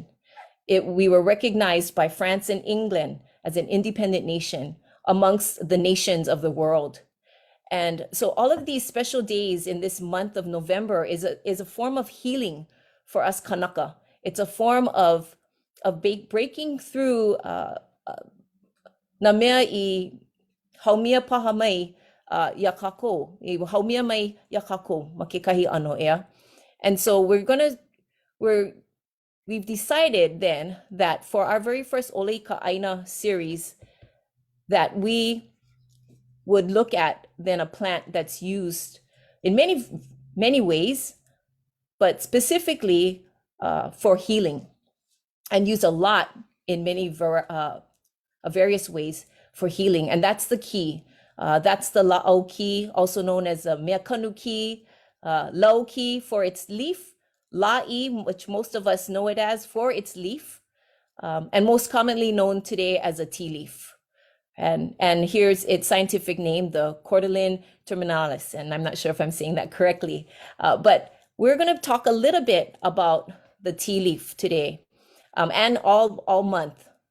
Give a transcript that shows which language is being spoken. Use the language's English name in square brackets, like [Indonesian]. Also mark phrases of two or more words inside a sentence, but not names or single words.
[English] We were recognized by France and England as an independent nation amongst the nations of the world. And so all of these special days in this month of November is a form of healing for us Kanaka. It's a form of breaking through [Hawaiian] na mea I haumia paha mai ia kākou, I haumia mai ia kākou ma kekahi ano ea. [English] And so we've decided then that for our very first Ole I ka ʻAina series, that we would look at then a plant that's used in many ways, but specifically for healing, and used a lot in many various ways for healing. And that's the ki. That's the [Hawaiian] la'au ki, [English] also known as a [Hawaiian] meakanu ki, lau ki [English] for its leaf, la'i, which most of us know it as, for its leaf, and most commonly known today as a tea leaf. And here's its scientific name, the Cordyline terminalis. And I'm not sure if I'm saying that correctly, but we're going to talk a little bit about the tea leaf today, and all month.